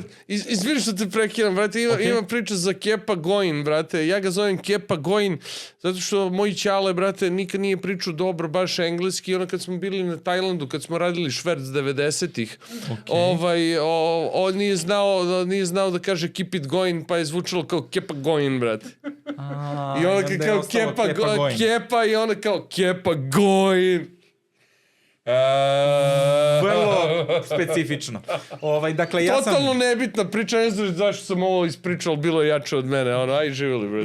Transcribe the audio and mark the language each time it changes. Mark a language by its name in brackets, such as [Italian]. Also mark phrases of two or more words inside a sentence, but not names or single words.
[Serbian] Izvini što te prekidam, brate, ima priča za Kepa Goin, brate, ja ga zovem Kepa Goin, zato što moji ćale, brate, nikad nije pričao dobro, baš engleski, ono kad smo bili na Tajlandu, kad smo radili šverc 90-ih, on nije znao da kaže [English] keep it going, [Serbian] pa je zvučalo kao Kepa Goin, brate. I ono kao Kepa i ono kao Kepa Goin. Vrlo specifično. Dakle, totalno nebitna priča, ne znam zašto sam ovo ispričao, bilo je jače od mene, aj živjeli, brate.